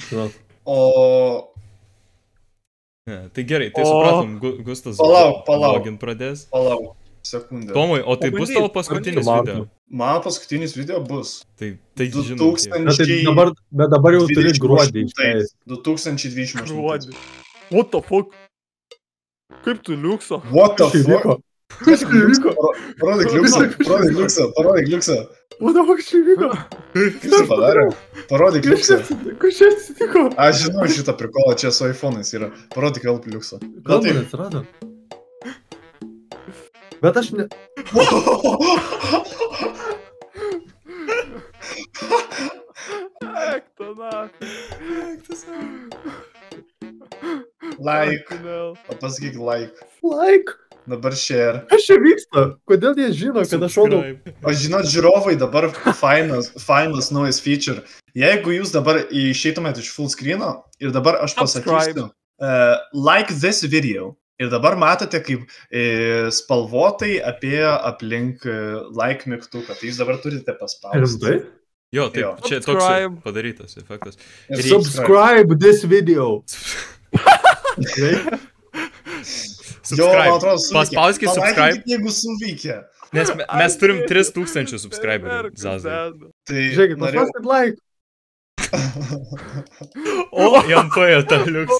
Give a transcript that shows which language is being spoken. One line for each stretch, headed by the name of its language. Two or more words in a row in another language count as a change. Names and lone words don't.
Lithuanian: Tai gerai, tai supratom, Gustas vlogint pradės. Palauk. Sekundę. Tomai, o tai bus tavo paskutinis video? Mano paskutinis video bus. Tai žinau. Bet dabar jau turi gruodį. 2028. Gruodį.
English: What the fuck?
Lithuanian: Kaip tu liukso?
English: What the fuck?
Lithuanian: Kas įvyko? Parodyk liuksą. Mano, koks čia vyko? Kaip jis padarė? Parodyk liuksą. Kas čia atsitiko? Aš žinau šitą prikolą, čia su iPhone'ais yra. Parodyk vėl liuksą. Gal man atsirado? Bet aš ne... Ekta, na. Like. Pasakyk like. Like. Dabar share. Kas čia vyksta? Kodėl jie žino, kad aš rodau? O žinot, žiūrovai, dabar fainas naujas feature. Jeigu jūs dabar išeitumėt iš
English: full screen'o
Lithuanian: ir dabar aš pasakysiu
English: like this video.
Lithuanian: Ir dabar matote, kaip spalvotai apie aplink like mygtuką. Tai jūs dabar turite paspausti. Jo, taip, čia toks padarytas efektas.
English: Subscribe this video.
Lithuanian: Jo, man atrodo, paspauskit subscribe. Jeigu suveikia. Nes mes turim 3000 subscriberių, Zazai. Tai žiūrėkit, paspauskit like. O, jam paėjo tą liuksą.